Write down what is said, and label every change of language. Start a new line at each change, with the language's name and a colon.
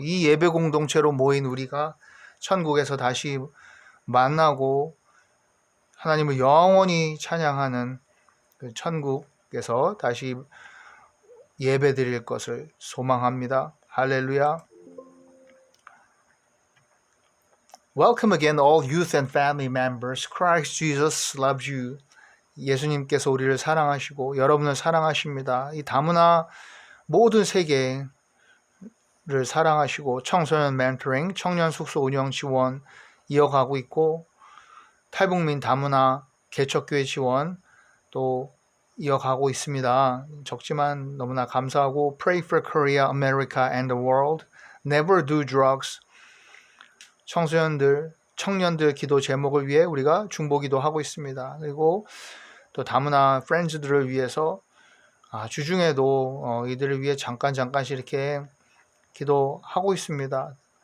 Korean: 이 예배 공동체로 모인 우리가 천국에서 다시 만나고 하나님을 영원히 찬양하는 그 천국에서 다시 예배 드릴 것을 소망합니다. 할렐루야.
English: Welcome again all youth and family members. Christ Jesus loves you.
Korean: 예수님께서 우리를 사랑하시고 여러분을 사랑하십니다. 이 다문화 모든 세계를 사랑하시고 청소년 멘토링, 청년 숙소 운영 지원 이어가고 있고 탈북민 다문화 개척교회 지원 또 이어가고 있습니다. 적지만 너무나 감사하고
English: Pray for Korea, America and the world. Never do drugs.
Korean: 청소년들, 청년들 기도 제목을 위해 우리가 중보기도 하고 있습니다. 그리고 또 다문화 프렌즈들을 위해서 주중에도 이들을 위해 잠깐씩 이렇게 기도하고 있습니다.